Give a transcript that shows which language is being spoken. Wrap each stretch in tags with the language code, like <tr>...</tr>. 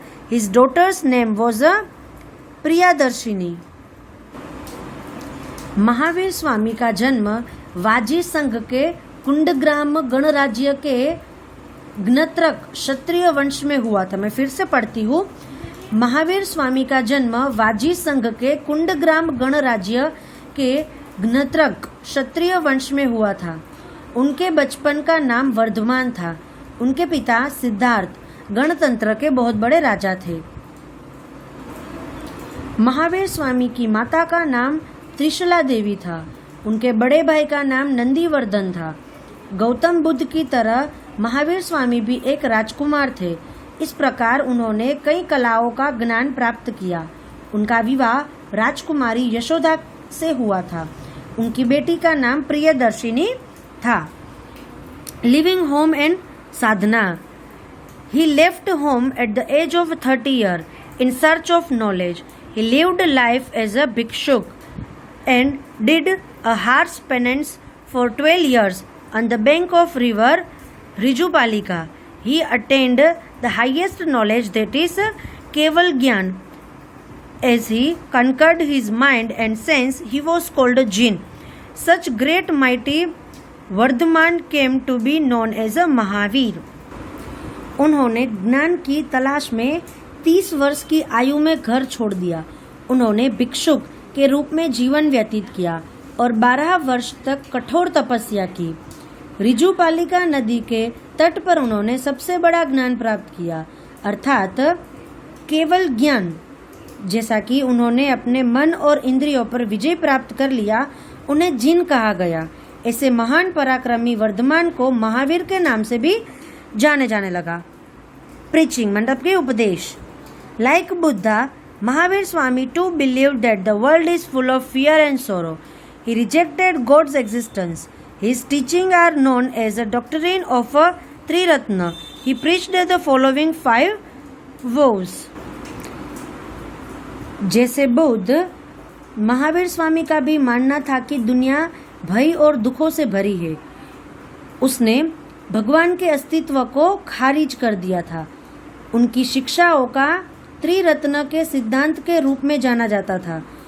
<en>His daughter's name was Priyadarshini.</en> <hi>Mahavir Swami का जन्म वाजी संघ के कुंडग्राम गणराज्य के ज्ञत्रक क्षत्रिय वंश में हुआ था। मैं फिर से पढ़ती हूँ। महावीर स्वामी का जन्म वाजी संघ के कुंडग्राम गणराज्य के ज्ञत्रक क्षत्रिय वंश में हुआ था। उनके बचपन का नाम वर्धमान था। उनके पिता सिद्धार्थ गणतंत्र के बहुत बड़े राजा थे। महावीर स्वामी की माता का नाम त्रिशला देवी था। उनके बड़े भाई का नाम नंदीवर्धन था। गौतम बुद्ध की तरह महावीर स्वामी भी एक राजकुमार थे। इस प्रकार उन्होंने कई कलाओं का ज्ञान प्राप्त किया। उनका विवाह राजकुमारी यशोदा से हुआ था। उनकी बेटी का नाम प्रियदर्शिनी था।</hi> <en>Leaving home and sadhana. He left home at the age of 30 years in search of knowledge. He lived life as a bhikshuk and did a harsh penance for 12 years on the bank of river Rijupalika. He attained the highest knowledge, that is Keval Gyan. As he conquered his mind and sense, he was called a jinn. Such great mighty Vardhaman came to be known as a Mahavir.</en> <hi>उन्होंने ज्ञान की तलाश में 30 वर्ष की आयु में घर छोड़ दिया. उन्होंने भिक्षुक के रूप में जीवन व्यतीत किया और 12 वर्ष तक कठोर तपस्या की. रिजुपालिका नदी के तट पर उन्होंने सबसे बड़ा ज्ञान प्राप्त किया, अर्थात केवल ज्ञान. जैसा कि उन्होंने अपने मन और इंद्रियों पर विजय प्राप्त कर लिया, उन्हें जिन कहा गया. ऐसे महान पराक्रमी वर्धमान को महावीर के नाम से भी जाने जाने लगा. प्रीचिंग मतलब के उपदेश.</hi> <en>Like Buddha, Mahavir Swami too believed that the world is full of fear and sorrow. He rejected God's existence. His teachings are known as the doctrine of a Triratna. He preached the following 5 vows.</en> <hi>जैसे बुद्ध, महावीर स्वामी का भी मानना था कि दुनिया भय और दुखों से भरी है. उसने भगवान के अस्तित्व को खारिज कर दिया था. उनकी शिक्षाओं का त्रिरत्न के सिद्धांत के रूप में जाना जाता था.</hi>